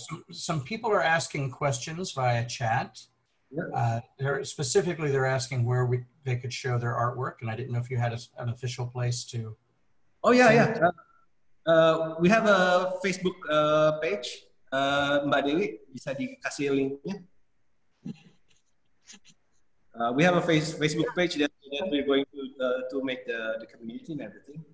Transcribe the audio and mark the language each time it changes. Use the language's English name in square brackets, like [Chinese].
[English] Some people are asking questions via chat. They're asking where they could show their artwork, and I didn't know if you had an official place to. Oh yeah. We have a Facebook page. [Indonesian] Mbak Dewi bisa dikasih linknya. [English] We have a Facebook page that we're going to make the community and everything.